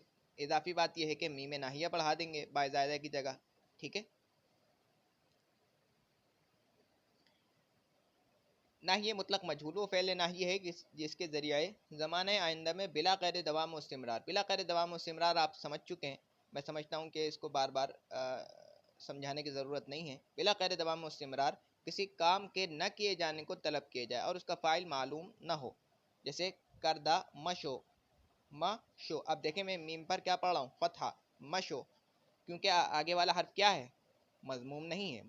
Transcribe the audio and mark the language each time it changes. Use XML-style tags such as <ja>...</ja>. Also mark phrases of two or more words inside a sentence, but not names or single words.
<ur>اضافی بات یہ ہے کہ میم ناہیہ بڑھا دیں گے با زائدہ کی جگہ، ٹھیک ہے. ناہیہ مطلق مجہول وہ فعل ناہیہ ہے جس کے ذریعے زمانہ آئندہ میں بلا قید دوام و استمرار، بلا قید دوام و استمرار آپ سمجھ چکے ہیں، میں سمجھتا ہوں کہ اس کو بار بار سمجھانے کی ضرورت نہیں ہے. بلا قید دوام و استمرار کسی کام کے نہ کیے جانے کو طلب کیا جائے اور اس کا فاعل معلوم نہ ہو، جیسے</ur> <fa>کردہ مشو مشو.</fa> <ur>اب دیکھیں میں میم پر کیا پڑھ رہا ہوں، فتحہ مشو، کیونکہ آگے والا حرف کیا ہے، مضموم نہیں ہے.</ur>